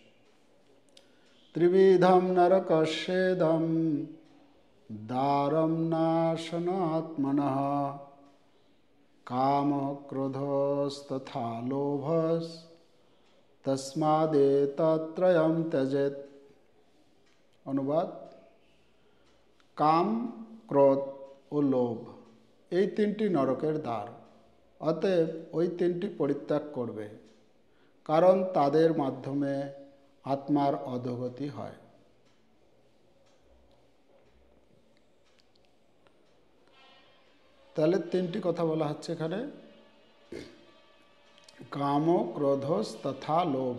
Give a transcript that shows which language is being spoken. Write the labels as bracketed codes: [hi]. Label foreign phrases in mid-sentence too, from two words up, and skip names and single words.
[sa] त्रिविधम नरकस्येदं दारं नाशनात्मनः काम क्रोधस्तथा लोभस् तस्मादेतत्त्रयं त्यजेत्। [bn] অনুবাদ, কাম, ক্রোধ ও লোভ এই তিনটি নরকের দ্বার, অতএব ওই তিনটি পরিত্যাগ করবে, কারণ তাদের মাধ্যমে আত্মার অধোগতি হয়। তাহলে তিনটি কথা বলা হচ্ছে এখানে, কাম ক্রোধ তথা লোভ।